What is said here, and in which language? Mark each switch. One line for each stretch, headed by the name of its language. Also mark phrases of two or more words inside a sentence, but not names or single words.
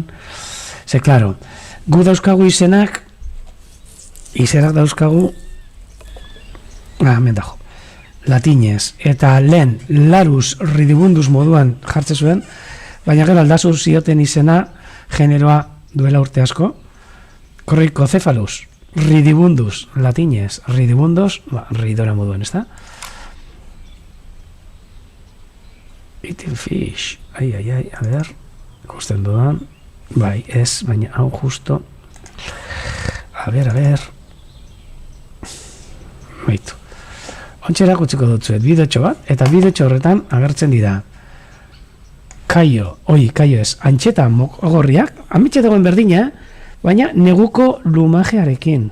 Basque: Ze, klaro, gu dauzkagu izenak dauzkagu, hemen dago, latinez, eta lehen larus ridibundus moduan jartze zuen, baina gero aldazu zioten izena generoa duela urte asko, Corricocephalus, ridibundus, latinez, ridibundus, ridora moduan, ez da?
English: Eating fish,
Basque: ai, a ber, ikusten dudan, bai, ez, baina hau justo, a ber, baitu. Ontxe erakutziko dutzuet, bidetxo bat, eta bidetxo horretan agertzen dira. Kaio ez, antxeta mogorriak, amitxetagoen berdina, baina neguko lumajearekin.